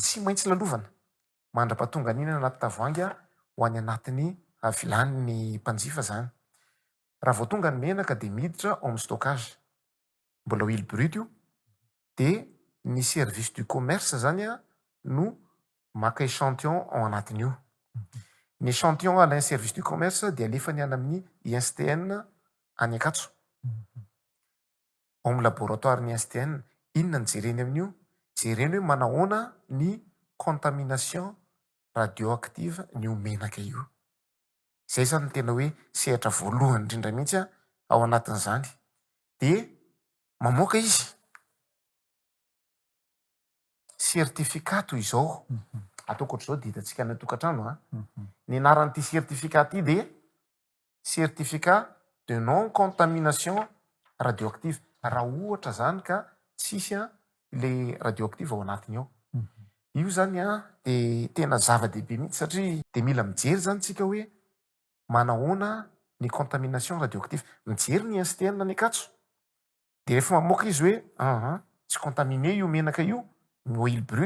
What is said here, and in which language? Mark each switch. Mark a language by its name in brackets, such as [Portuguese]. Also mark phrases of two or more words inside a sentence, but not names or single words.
[Malagasy] tsy maintsy lalovana mandra-pahatonga n'inona anaty tavoahangy ho any anatiny vilaniny mpanjifa zany raha voatonga ny menaka de miditra ao amin'ny stockage mbola [French] huile brute [Malagasy] io de ny [French] service du commerce [Malagasy] zany no maka échantillon ao anatiny io ny échantillon alain [French] service du commerce [Malagasy] de alefany any amin'ny ISTN any Ankatso ao amin'ny laboratoire ny ISTN inona ny jereny amin'io jereny hoe manahoana ny [French] contamination radioactive [Malagasy] ny menaka io zay zany ny tena hoe sehatra voalohany indrindra mihitsy ao anatin'izany de mamoaka izy sertifikato izao ataoko ohatr'izao de hitantsika any tokantrano ny anaran'ity sertificat ity de [French] certificat de non contamination radioactive [Malagasy] raha ohatra zany ka tsisy le radioactive ao anatiny ao io zany de tena zava-dehibe mihitsy satria de mila mijery zany tsika hoe manahoana ny [French] contamination radioactive [Malagasy] mijery ny ISTN any Ankatso de rehefa mamoaka izy hoe tsy contaminé io menaka io ny [French] huile brute